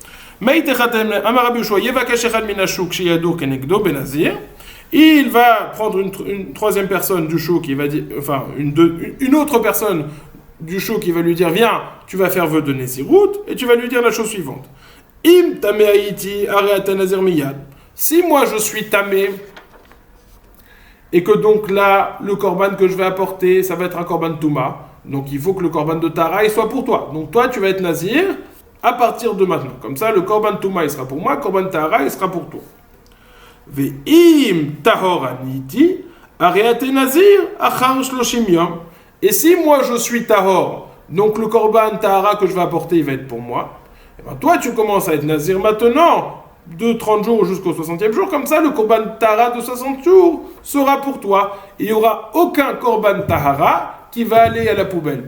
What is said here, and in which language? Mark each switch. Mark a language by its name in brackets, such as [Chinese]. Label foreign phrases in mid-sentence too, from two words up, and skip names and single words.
[French] Il va prendre une troisième personne du show qui va dire, enfin une autre personne du show qui va lui dire viens, tu vas faire vœu de Nézirut, et tu vas lui dire la chose suivante. [Hebrew] אם טמא הייתי הרי את נזירה מיד. [French] Si moi je suis tamé, et que donc là, le korban que je vais apporter, ça va être un [Hebrew] קרבן טומאה. [French] Donc il faut que le korban de Tahara soit pour toi. Donc toi, tu vas être nazir à partir de maintenant. Comme ça, le [Hebrew] קרבן טומאה, [French] il sera pour moi, le [Hebrew] קרבן טהרה, [French] il sera pour toi. [Hebrew] ואם טהור הייתי הרי את נזירה אחר שלשים יום. [French] Et si moi je suis tahor, donc le [Hebrew] קרבן טהרה [French] que je vais apporter, il va être pour moi. Et ben toi, tu commences à être nazir maintenant, de 30 jours jusqu'au 60e jour, comme ça le [Hebrew] קרבן טהרה [French] de 60 jours sera pour toi. Et il n'y aura aucun [Hebrew] קרבן טהרה [French] qui va aller à la poubelle.